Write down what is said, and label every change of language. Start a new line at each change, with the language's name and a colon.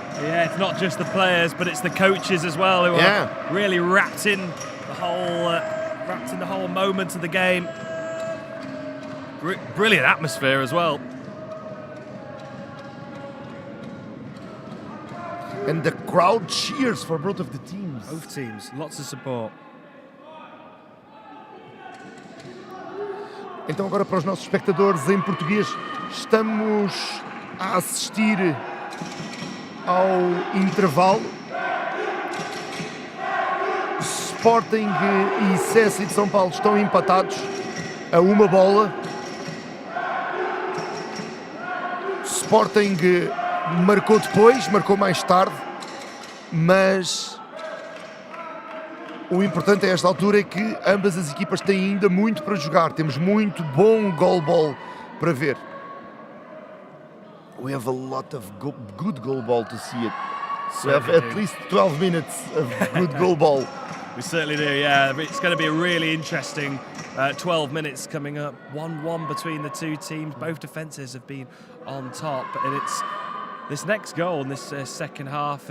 English: Yeah, it's not just the players, but it's the coaches as well who are really wrapped in the whole moment of the game. Brilliant atmosphere as well. And the crowd cheers for both of the teams. Both teams, lots of support.
Portuguese: Então agora para os nossos espectadores em português, estamos a assistir ao intervalo. Sporting e SESI de São Paulo estão empatados a uma bola. Sporting marcou depois, marcou mais tarde, mas o importante a esta altura é que ambas as equipas têm ainda muito para jogar. Temos muito bom GoalBall para ver.
English: We have a lot of good GoalBall to see it. We have at least 12 minutes of good GoalBall. We certainly do, yeah. It's going to be a really interesting 12 minutes coming up. 1-1 between the two teams. Both defences have been on top, and it's this next goal in this second half.